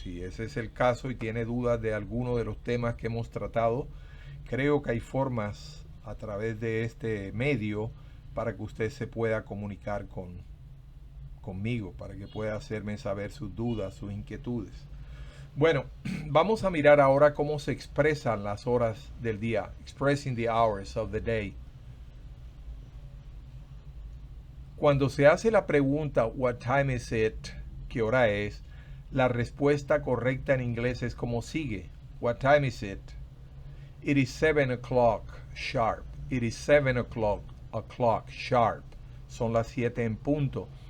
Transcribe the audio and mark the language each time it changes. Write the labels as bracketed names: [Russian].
[Spanish] Si ese es el caso y tiene dudas de alguno de los temas que hemos tratado, creo que hay formas a través de este medio para que usted se pueda comunicar conmigo, para que pueda hacerme saber sus dudas, sus inquietudes. Bueno, vamos a mirar ahora cómo se expresan las horas del día. [English] Expressing the hours of the day. [Spanish] Cuando se hace la pregunta [English] what time is it, [Spanish] ¿qué hora es? La respuesta correcta en inglés es como sigue. [English] What time is it? It is 7 o'clock sharp. It is 7 o'clock sharp. [Spanish] Son las 7 en punto.